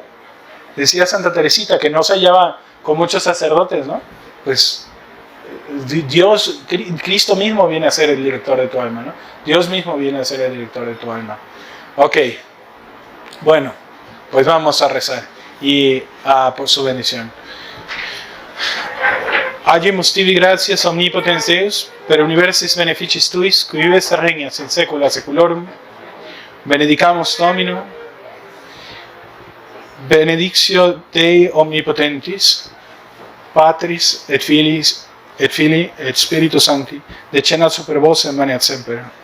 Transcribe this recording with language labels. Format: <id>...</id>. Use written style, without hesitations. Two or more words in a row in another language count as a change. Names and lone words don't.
<es>Decía Santa Teresita que no se hallaba con muchos sacerdotes, ¿no? Pues Cristo mismo viene a ser el director de tu alma, ¿no? Dios mismo viene a ser el director de tu alma. Ok, bueno, pues vamos a rezar y por su bendición.</es> <la>Agimus tibi gratias omnipotens Deus, per universis beneficis tuis, qui vives et regnas in saecula saeculorum. Benedicamus Domino, benedictio Dei omnipotentis, Patris et Filii et Spiritus Sancti, descendat super vos et maneat semper.</la>